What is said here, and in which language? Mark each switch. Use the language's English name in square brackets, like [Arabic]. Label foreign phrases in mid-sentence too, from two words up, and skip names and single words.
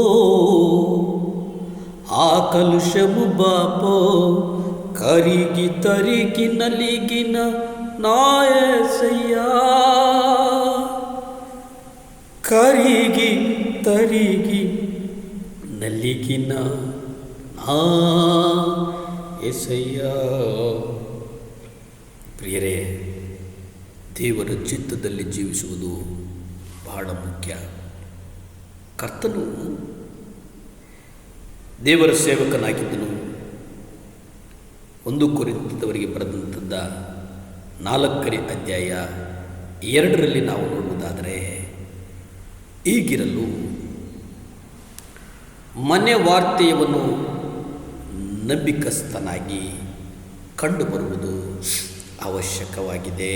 [Telugu] ఆ కలుషము బాబా, కరిగి తరిగి నలిగిన నా యేసయ్యా, కరిగి తరిగి నలిగిన నా యేಸಯ್ಯಾ. [Kannada] ಪ್ರಿಯರೇ, ದೇವರ ಚಿತ್ತದಲ್ಲಿ ಜೀವಿಸುವುದು ಬಹಳ ಮುಖ್ಯ. ಕರ್ತನು ದೇವರ ಸೇವಕನಾಗಿದ್ದನು. 1 ಕೊರಿಂಥದವರಿಗೆ ಬರೆದಂಥದ್ದ 4ನೇ ಅಧ್ಯಾಯ 2ರಲ್ಲಿ ನಾವು ನೋಡುವುದಾದರೆ, ಈಗಿರಲು ಮನೆ ವಾರ್ತೆಯವನ್ನು ನಂಬಿಕಸ್ಥನಾಗಿ ಕಂಡುಬರುವುದು ಅವಶ್ಯಕವಾಗಿದೆ.